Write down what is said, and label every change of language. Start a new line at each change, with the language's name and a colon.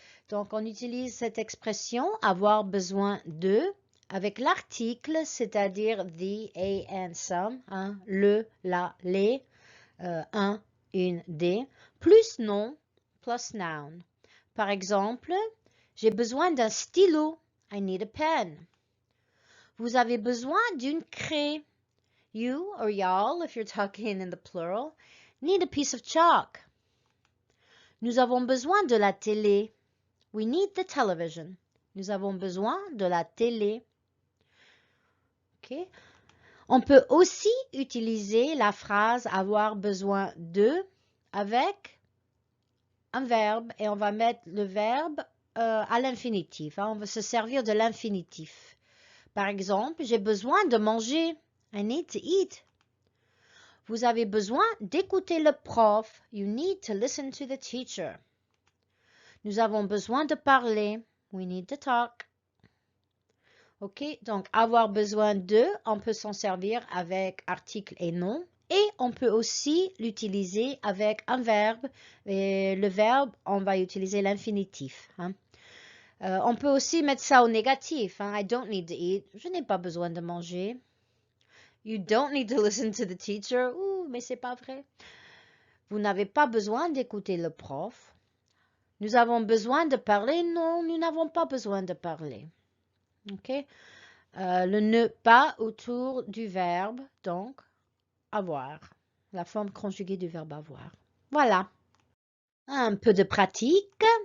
French: Donc, on utilise cette expression avoir besoin de avec l'article, c'est-à-dire
English: the, a and some,
French: hein, le, la, les, un, une, des, plus nom, plus noun. Par exemple, j'ai besoin d'un stylo.
English: I need a pen.
French: Vous avez besoin d'une craie.
English: You or y'all, if you're talking in the plural, need a piece of chalk.
French: Nous avons besoin de la télé.
English: We need the television.
French: Nous avons besoin de la télé. OK? On peut aussi utiliser la phrase avoir besoin de avec un verbe et on va mettre le verbe à l'infinitif. Hein. On va se servir de l'infinitif. Par exemple, j'ai besoin de manger.
English: I need to eat.
French: Vous avez besoin d'écouter le prof.
English: You need to listen to the teacher.
French: Nous avons besoin de parler.
English: We need to talk.
French: OK, donc avoir besoin de, on peut s'en servir avec article et nom. Et on peut aussi l'utiliser avec un verbe. Et le verbe, on va utiliser l'infinitif. Hein. On peut aussi mettre ça au négatif. Hein.
English: I don't need to eat.
French: Je n'ai pas besoin de manger.
English: You don't need to listen to the teacher.
French: Ouh, mais c'est pas vrai. Vous n'avez pas besoin d'écouter le prof. Nous avons besoin de parler. Non, nous n'avons pas besoin de parler. OK? Le ne pas autour du verbe, donc avoir. La forme conjuguée du verbe avoir. Voilà. Un peu de pratique.